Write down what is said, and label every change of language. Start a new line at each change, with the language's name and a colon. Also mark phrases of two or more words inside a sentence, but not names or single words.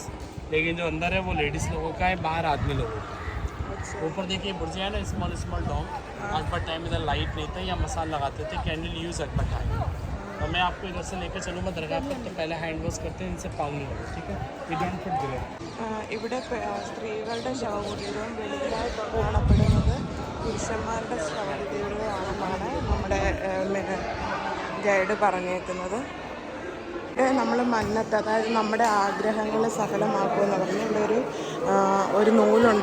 Hindi: लेकिन जो अंदर है वो लेडीज़ लोगों का है, बाहर आदमी लोगों का। ऊपर देखिए बुर्जिया है ना,
English: small small dome.
Hindi: अकबर टाइम इधर लाइट नहीं था, या मसाल लगाते थे,
English: candle use
Hindi: अकबर टाइम। तो मैं आपको इधर से लेकर चलूँगा दरगाह पर, तो पहले
English: hand wash
Hindi: करते हैं, इनसे पाँव नहीं होगा, ठीक है?
English: we don't put grey.
Malayalam: ഇവിടെ സ്ത്രീകളുടെ ശവകുടീരവും വെളിയിലായിട്ട് കാണപ്പെടുന്നത് പുരുഷന്മാരുടെ ശവകുടീരവുമാണെന്നാണ് നമ്മുടെ ഗൈഡ് പറഞ്ഞേക്കുന്നത്. നമ്മൾ മന്നത്ത്, അതായത് നമ്മുടെ ആഗ്രഹങ്ങൾ സഫലമാക്കുമെന്ന് പറഞ്ഞ് ഇവിടെ ഒരു നൂലുണ്ട്.